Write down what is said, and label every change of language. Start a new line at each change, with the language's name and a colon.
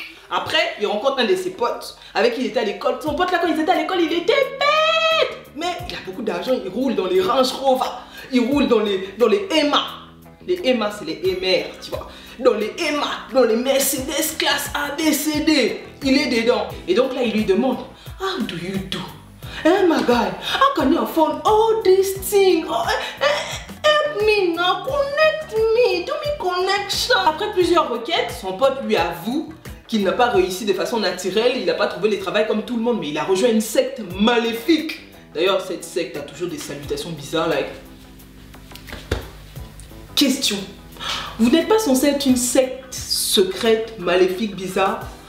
French: Après, il rencontre un de ses potes avec qui il était à l'école. Son pote là, quand ils étaient à l'école, il était bête. Mais il a beaucoup d'argent, il roule dans les Range Rover. Il roule dans les Emma. Les Emma, c'est les MR, tu vois. Dans les Emma, dans les Mercedes classe A, B, C, D. Il est dedans. Et donc là, il lui demande,
English: how do you do? Hey my guy, how can you afford all these things? Oh, help me now, connect me, do me connection.
French: Après plusieurs requêtes, son pote lui avoue qu'il n'a pas réussi de façon naturelle, il n'a pas trouvé le travail comme tout le monde, mais il a rejoint une secte maléfique. D'ailleurs, cette secte a toujours des salutations bizarres, like... Question. Vous n'êtes pas censé être une secte secrète, maléfique, bizarre?